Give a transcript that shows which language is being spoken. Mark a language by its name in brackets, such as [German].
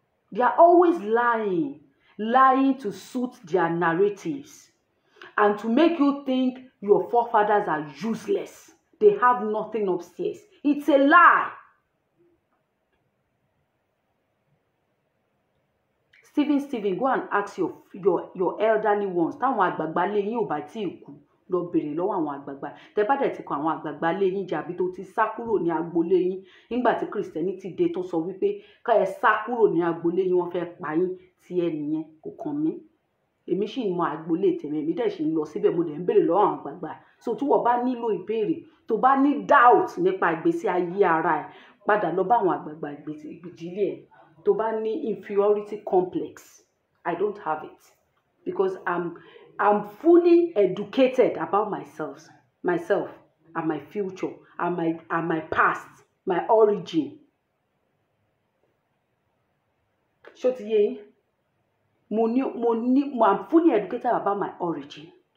[English] They are always lying to suit their narratives and to make you think your forefathers are useless. They have nothing upstairs. It's a lie. Stephen, go and ask your elderly ones. [Yoruba] Táwọn àgbààgbà lé yín ò bá tí ì kú lọ bèrè lọ́wọ́ àwọn àgbààgbà. Tẹ́ bá dẹ̀ ti kọ àwọn àgbààgbà lé yín jàbí tó ti sá kúrò ní agboolé yín nígbà tí Christianity dé tó sọ wípé ká ẹ sá kúrò ní agboolé yín wọ́n fẹ́ pa yín tí ẹ nìyẹn kò kàn mí. Èmi sì ń mọ agboolé tèmi èmi dẹ̀ sì ń lọ síbẹ̀ mo dẹ̀ ń bèrè lọ́wọ́ àwọn àgbààgbà. So tí wọ́n bá nílò ìbéèrè tó bá ní [English] doubt [Yoruba] nípa ìgbésí ayé ara ẹ̀ padà lọ bá àwọn àgbààgbà ìdílé ẹ̀ tó bá ní [English] inferiority complex. I don't have it because I'm fully educated about myself and my future and my past, my origin. [Yoruba] Ṣó ti yé yín? [English] I'm fully educated about my origin.